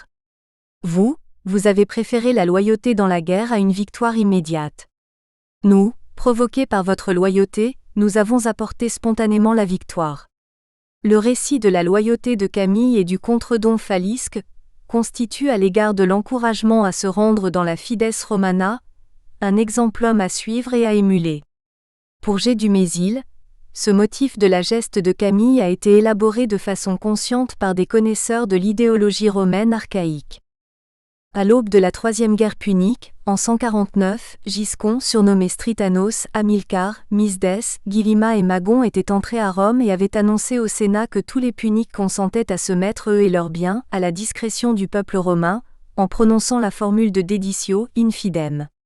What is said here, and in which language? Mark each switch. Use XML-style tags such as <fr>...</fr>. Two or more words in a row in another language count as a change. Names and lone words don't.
<fr>Vous avez préféré la loyauté dans la guerre à une victoire immédiate. Nous, provoqués par votre loyauté, nous avons apporté spontanément la victoire. Le récit de la loyauté de Camille et du contre-don falisque constitue à l'égard de l'encouragement à se rendre dans la</fr> <la>fides romana,</la> <fr>un exemplum à suivre et à émuler. Pour G. du Mésil, ce motif de la geste de Camille a été élaboré de façon consciente par des connaisseurs de l'idéologie romaine archaïque. À l'aube de la Troisième Guerre punique, en 149, Giscon, surnommé Stritanos, Hamilcar, Misdes, Guillima et Magon étaient entrés à Rome et avaient annoncé au Sénat que tous les Puniques consentaient à se mettre eux et leurs biens à la discrétion du peuple romain, en prononçant la formule de</fr> <la>deditio infidem.</la>